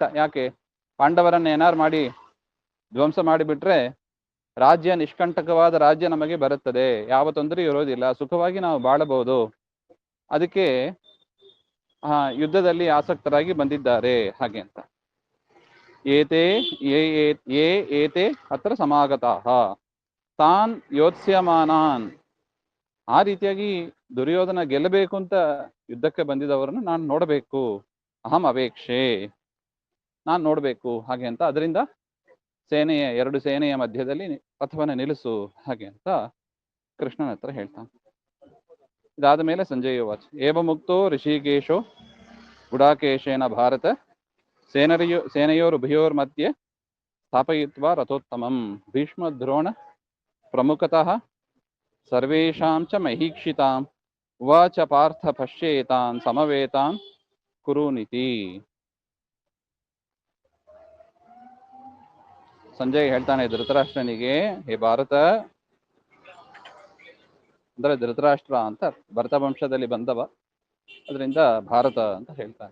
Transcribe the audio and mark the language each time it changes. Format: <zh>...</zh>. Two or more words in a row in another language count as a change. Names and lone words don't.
<kn>ಯಾಕೆ? ಪಾಂಡವರನ್ನ ಏನಾರು ಮಾಡಿ ಧ್ವಂಸ ಮಾಡಿಬಿಟ್ರೆ ರಾಜ್ಯ, ನಿಷ್ಕಂಟಕವಾದ ರಾಜ್ಯ ನಮಗೆ ಬರುತ್ತದೆ, ಯಾವ ತೊಂದರೆ ಇರೋದಿಲ್ಲ, ಸುಖವಾಗಿ ನಾವು ಬಾಳಬಹುದು. ಅದಕ್ಕೆ ಯುದ್ಧದಲ್ಲಿ ಆಸಕ್ತರಾಗಿ ಬಂದಿದ್ದಾರೆ. ಹಾಗೆ ಅಂತ</kn> <sa>ಏತೆ ಅತ್ರ ಸಮಾಗತಾಃ ತಾನ್ ಯೋತ್ಸ್ಯಮಾನಾನ್.</sa> <kn>ಆ ರೀತಿಯಾಗಿ ದುರ್ಯೋಧನ ಗೆಲ್ಲಬೇಕು ಅಂತ ಯುದ್ಧಕ್ಕೆ ಬಂದಿದ್ದವರನ್ನು ನಾನು ನೋಡಬೇಕು.</kn> <sa>ಅಹಂ ಅಪೇಕ್ಷೆ,</sa> <kn>ನಾನು ನೋಡ್ಬೇಕು. ಹಾಗೆ ಅಂತ ಅದರಿಂದ ಎರಡು ಸೇನೆಯ ಮಧ್ಯದಲ್ಲಿ ರಥವನ್ನು ನಿಲ್ಲಿಸು ಹಾಗೆ ಅಂತ ಕೃಷ್ಣನ ಹತ್ರ ಹೇಳ್ತಾನೆ. ಇದಾದ ಮೇಲೆ</kn> <sa>ಸಂಜಯ ವಾಚ ಏವ ಮುಕ್ತೋ ಋಷಿಕೇಶೋ ಗುಡಾಕೇಶೇನ ಭಾರತ ಸೇನೆಯೋರುಭಯೋರ್ ಮಧ್ಯೆ ಸ್ಥಾಪಯಿತ್ವಾ ರಥೋತ್ತಮಂ ಭೀಷ್ಮ ದ್ರೋಣ ಪ್ರಮುಖತಃ ಸರ್ವೇಷಾಂ ಚ ಮಹೀಕ್ಷಿತಾಂ ಉವಾಚ ಪಾರ್ಥ ಪಶ್ಯೇತಾನ್ ಸಮವೇತಾನ್ ಕುರುನಿತಿ.</sa> <kn>ಸಂಜಯ್ ಹೇಳ್ತಾನೆ ಧೃತರಾಷ್ಟ್ರನಿಗೆ, ಹೇ ಭಾರತ, ಅಂದ್ರೆ ಧೃತರಾಷ್ಟ್ರ ಅಂತ ಭರತ ವಂಶದಲ್ಲಿ ಬಂದವ, ಅದರಿಂದ ಭಾರತ ಅಂತ ಹೇಳ್ತಾನೆ.</kn>